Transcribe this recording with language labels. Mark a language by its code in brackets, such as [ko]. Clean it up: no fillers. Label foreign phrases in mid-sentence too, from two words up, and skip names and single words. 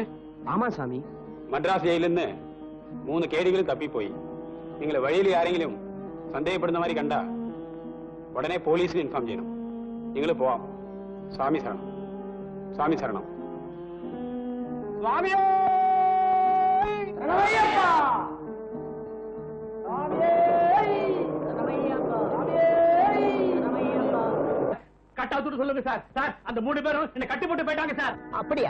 [ta] ஆமா சாமி. [ml] മദ്രാസ് ജയിലിൽ നിന്ന് 3 കേടികളും തപ്പിപ്പോയി. നിങ്ങൾ വഴിയിൽ ആരെങ്കിലും സന്ദേഹപ്പെടുന്ന മാതിരി കണ്ട ഉടനെ പോലീസിന് ഇൻഫോം ചെയ്യണം. നിങ്ങൾ പോവാം. സ്വാമി ശരണം, സ്വാമി ശരണം. [ta] சுவாமியே சரணமையப்பா. சுவாமியே சரணமையப்பா. சுவாமியே சரணமையப்பா. கட்டாத்துட்டு சொல்லுங்க சார். சார் அந்த 3 பேரும் என்ன கட்டி போட்டு போயிட்டாங்க சார். அப்படியா?